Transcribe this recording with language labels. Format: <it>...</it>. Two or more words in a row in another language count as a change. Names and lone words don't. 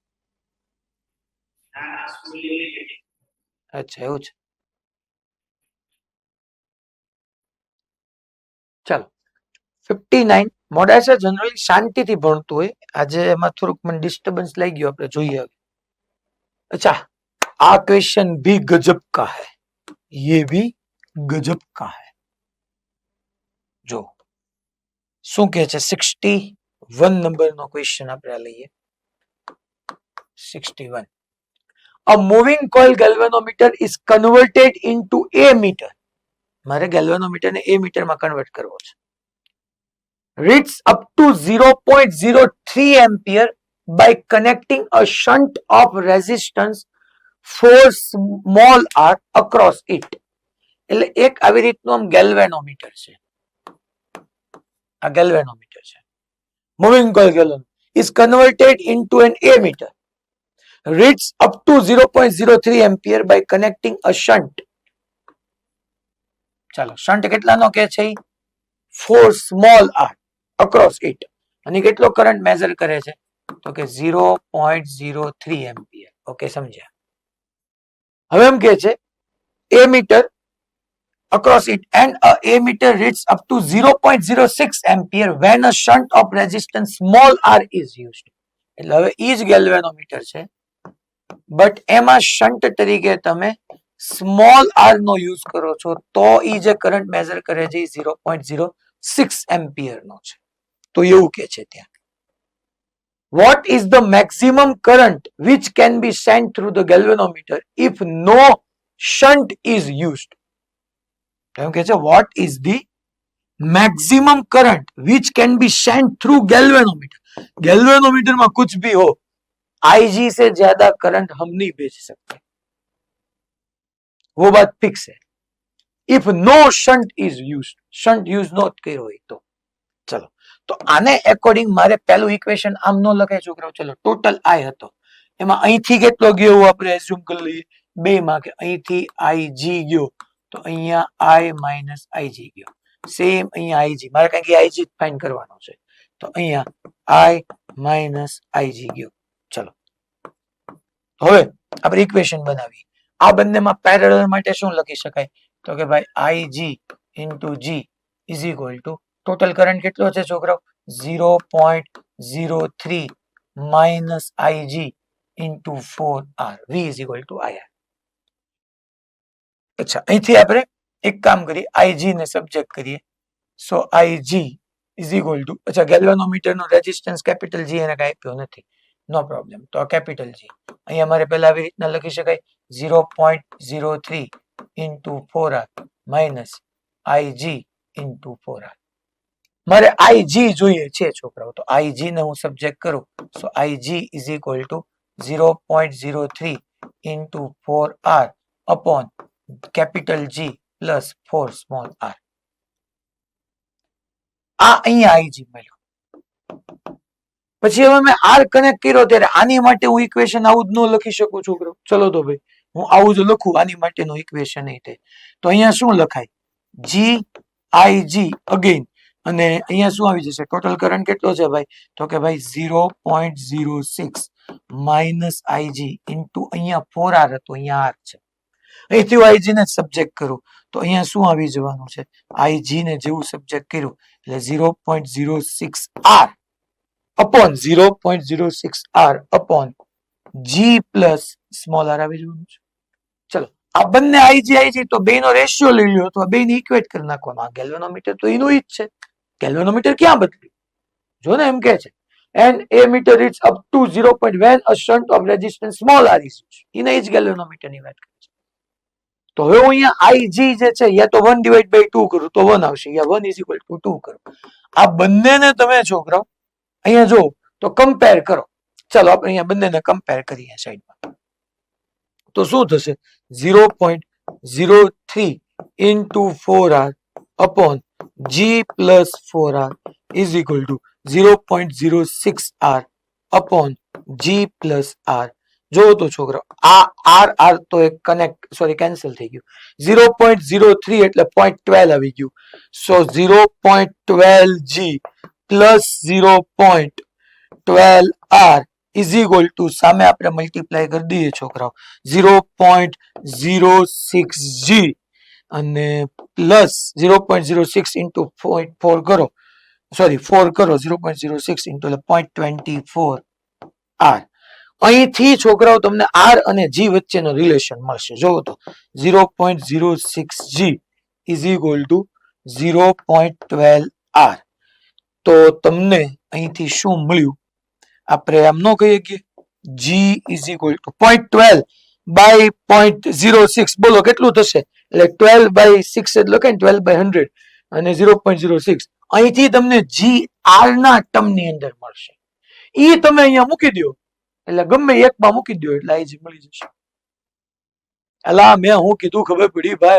<gu>અચ્છા એવું છે. ચાલો 59. મોડાસા જનરલી શાંતિથી ભણતું હોય, આજે એમાં થોડુંક મને ડિસ્ટર્બન્સ લઈ ગયું, આપણે જોઈએ.</gu> <hi>अच्छा, आ क्वेश्चन भी गजब का है, ये भी गजब का है.</hi> <gu>जो શું કે છે 61 નંબરનો ક્વેશ્ચન આપણે લઈએ. 61.</gu> <en>A moving coil galvanometer is converted into a meter.</en> <gu>મારે galvanometer ને</gu> <en>a meter</en> <gu>માં કન્વર્ટ કરવો છે.</gu> <en>Reads up to 0.03 ampere by connecting a shunt of resistance 4 small r across it.</en> <gu>એટલે એક આવી રીતનું આમ ગેલ્વેનોમીટર છે. આ ગેલ્વેનોમીટર છે.</gu> <en>Moving coil galvanometer is converted into an ammeter. Reads up to 0.03 ampere by connecting a shunt.</en> <gu>ચાલો શન્ટ કેટલાનો કે છે? 4</gu> <en>small r across it.</en> <gu>અને કેટલો કરંટ મેઝર કરે છે? તો કે 0.03 એમ્પિયર. ઓકે, સમજ્યા? હવે એમ કે છે</gu> <en>ammeter across it and a ammeter reads up to 0.06 ampere when a shunt of resistance small r is used.</en> <gu>એટલે હવે ઈ જ ગેલ્વેનોમીટર છે, બટ એમાં શન્ટ તરીકે તમે</gu> <en>small r</en> <gu>નો યુઝ કરો છો તો ઈ જે કરંટ મેઝર કરે છે 0.06 એમ્પિયર નો છે. તો એવું કે છે ત્યાં.</gu> <en>What is the maximum current which can be sent through the galvanometer if no shunt is used?</en> <gu>એમ કે છે</gu> <en>what is the maximum current which can be sent through galvanometer?</en> <hi>galvanometer में कुछ भी हो, IG से ज्यादा करंट हम नहीं भेज सकते, वो बात फिक्स है.</hi> <en>If no shunt is used, shunt use not</en> <gu>કર્યો હોય તો. ચલો, તો આને એકોર્ડિંગ મારે પહેલું ઇક્વેશન આમ નો લખાય છોકરાઓ. ચલો, ટોટલ આઈ હતો, એમાં અહીંથી કેટલો ગયો આપણે એઝ્યુમ કરી લઈએ 2 માં કે અહીંથી IG ગયો તો અહીંયા I માઇનસ IG ગયો. સેમ અહીંયા IG, મારે કારણ કે IG ફાઇન્ડ કરવાનો છે તો અહીંયા I માઇનસ IG ગયો. ચલો, હવે આપણે ઇક્વેશન બનાવીએ. આ બંનેમાં પેરેલલ માટે શું લખી શકાય? તો કે ભાઈ</gu> <en>IG into G is equal to total current</en> <gu>કેટલો છે છોકરાઓ?</gu> <en>0.03 minus IG into 4R. V is equal to IR.</en> <gu>અચ્છા, અહીંથી આપણે એક કામ કરીએ, IG ને સબ્જેક્ટ કરીએ.</gu> <en>સો IG is equal to,</en> <gu>અચ્છા ગેલ્વેનોમીટર નો રેઝિસ્ટન્સ કેપિટલ G એને કઈ આપ્યો નથી,</gu> <en>no problem.</en> <gu>તો આ કેપિટલ G અહીંયા મારે પહેલા આવી રીતના લખી શકાય</gu> <en>0.03 into 4R minus IG into 4R.</en> <gu>મારે IG જોઈએ છે છોકરાઓ, તો IG ને હું સબ્જેક્ટ કરું.</gu> <en>સો IG is equal to 0.03 into 4R upon capital G plus 4 small r.</en> <gu>આ અહીંયા IG મળ્યું. પછી હવે મેં R કનેક્ટ કર્યો ત્યારે આની માટે હું ઇક્વેશન આવું જ ન લખી શકું છોકરો. ચલો તો ભાઈ હું આવું જ લખું આની માટેનું ઇક્વેશન એ તે. તો અહીંયા શું લખાય? G IG અગેન, અને અહીંયા શું આવી જશે?</gu> <en>total current</en> <gu>કેટલો છે ભાઈ? તો કે ભાઈ</gu> <en>0.06 minus IG into</en> <gu>અહીંયા 4R હતો, અહીંયા R છે. અહીંથી હું IG ને સબ્જેક્ટ કરું તો અહીંયા શું આવી જવાનું છે? IG ને જેવું સબ્જેક્ટ કર્યું એટલે</gu> <en>0.06 R upon 0.06 R upon G plus small r</en> <gu>આવી જવાનું છે. ચલો, આ બંને IG તો બેનો રેશિયો લઈ લ્યો તો આ બેને ઇક્વેટ કરી નાખવાનો. આ ગેલ્વેનોમીટર તો એનું જ છે. ગેલ્વેનોમીટર ક્યાં બદલ્યું? જો ને એમ કે છે</gu> <en>and ammeter reads up to 0. when a shunt of resistance small r is used.</en> <gu>એને જ ગેલ્વેનોમીટર ની વાત કરે છે. તો હવે હું અહીંયા IG જે છે યા તો 1/2 કરું તો 1 આવશે, યા</gu> <en>1 is equal to 2</en> <gu>કરું. આ બંનેને તમે છોકરાઓ અહીંયા જો તો કમ્પેર કરો. ચાલો આપણે અહીંયા બંનેને કમ્પેર કરીએ સાઈડમાં. તો શું થશે?</gu> <en>0.03 into 4R upon G plus 4R is equal to 0.06R upon G plus R.</en> <gu>જો તો છોકરા આ R તો એક કનેક્ટ સોરી કેન્સલ થઈ ગયું. 0.03 એટલે 0.12 આવી ગયું.</gu> <en>સો 0.12G plus 0.12R is equal to,</en> <gu>સામે આપણે મલ્ટીપ્લાય કરી દઈએ છોકરાઓ, 0.06G અને પ્લસ</gu> <en>0.06 into 0.4</en> <gu>કરો, સોરી 4 કરો,</gu> <en>0.06 into 0.24R.</en> <gu>અહીંથી છોકરાઓ તમને R અને G વચ્ચેનો રિલેશન મળશે. જોવો તો</gu> <en>0.06G is equal to 0.12R.</en> <gu>તો તમને અહીંથી શું મળ્યું? આપણે આમ ન કહીએ કે</gu> <en>G is equal to 0.12 by 0.06.</en> <gu>બોલો કેટલું થશે? એટલે 12 by 6 એટલે કે 12 by 100 અને 0.06. અહીંથી તમને G R ના ટર્મની અંદર મળશે. ઈ તમે અહીંયા મૂકી દો એટલે ગમે એકમાં મૂકી દો એટલે IG મળી જશે. એલા મેં હું કીધું ખબર પડી ભાઈ?</gu>